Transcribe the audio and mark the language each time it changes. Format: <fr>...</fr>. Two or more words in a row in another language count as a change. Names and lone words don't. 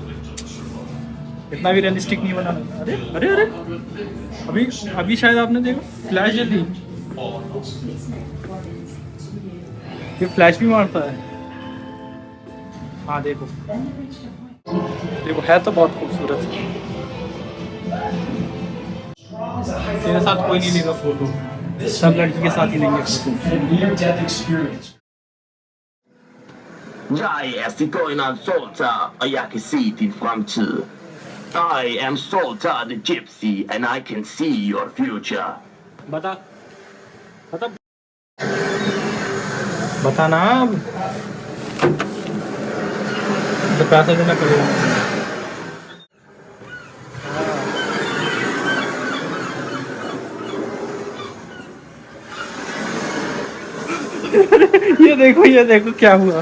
<hi>इतना भी रियलिस्टिक नहीं बना। अरे अरे अरे, अभी अभी शायद आपने देखा फ्लैश जली, ये फ्लैश भी मारता है। हाँ देखो देखो, है तो बहुत खूबसूरत। तेरे साथ कोई नहीं लेगा फोटो, सब लड़की के साथ ही लेंगे फोटो।</hi> <sv>Jag är zigeuner Solta och jag kan se din framtid.</sv> <en>I am Solta the Gypsy and I can see your future.</en> <hi>बता बता बता ना अब, तो पैसा देना पड़ेगा। ये देखो क्या हुआ।</hi>